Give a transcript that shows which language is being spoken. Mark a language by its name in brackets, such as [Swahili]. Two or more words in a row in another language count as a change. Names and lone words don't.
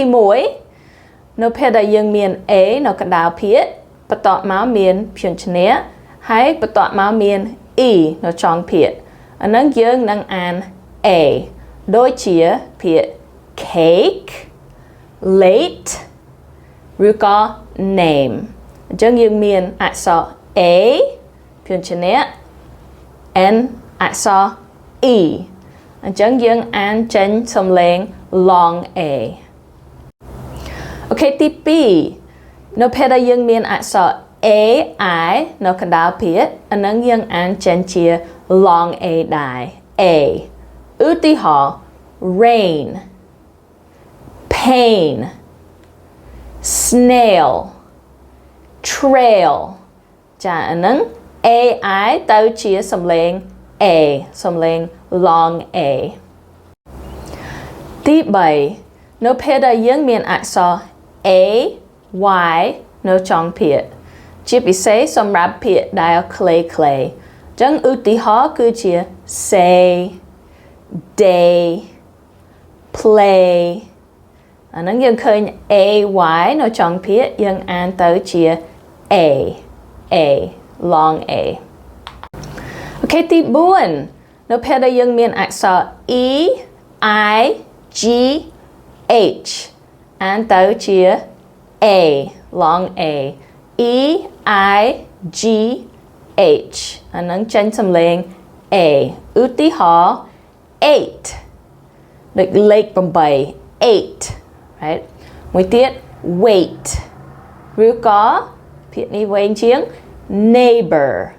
[Khmer] 1 នៅពេលដែលយើងមាន A នៅកណ្ដាលភាគបន្ទាប់មកមានព្យញ្ជនៈហើយបន្ទាប់មកមាន E នៅចុងភាគអានឹងយើងនឹងអាន A ដូចជាពាក្យ [English] cake late [Khmer] ឬក៏ name អញ្ចឹងយើងមានអក្សរ A ព្យញ្ជនៈ N អក្សរ E អញ្ចឹងយើងអានចេញសំឡេង [English] long A [Khmer] អូខេទី2នៅពេលដែលយើងមានអក្សរ AI នៅកណ្ដាលភាគអានឹងយើងអានចេញជា [English] long A [Khmer] ដែរ A ឧទាហរណ៍ [English] rain pain snail trail [Khmer] ចាអានឹង AI ទៅជាសំឡេង A សំឡេង [English] long A [Khmer] ទី3នៅពេលដែលយើងមានអក្សរ A Y នៅចុងភាគជាពិសេសសម្រាប់ពាក្យដែលខ្លីៗអញ្ចឹងឧទាហរណ៍គឺជា [English] say day [Khmer] play អាហ្នឹងយើងឃើញ AY នៅចុងភាគយើងអានទៅជា A [English] long A [Khmer] អូ ខេទី4នៅពេលដែលយើងមានអក្សរ E I G H អានទៅជា A [English] long A [Khmer] E I G H អានឹងចេញសំឡេង A ឧទាហរណ៍ eight ដូចលេខ8 [English] eight right [Khmer] មួយទៀត wait ឬក៏ពាក្យនេះវែងជាង neighbor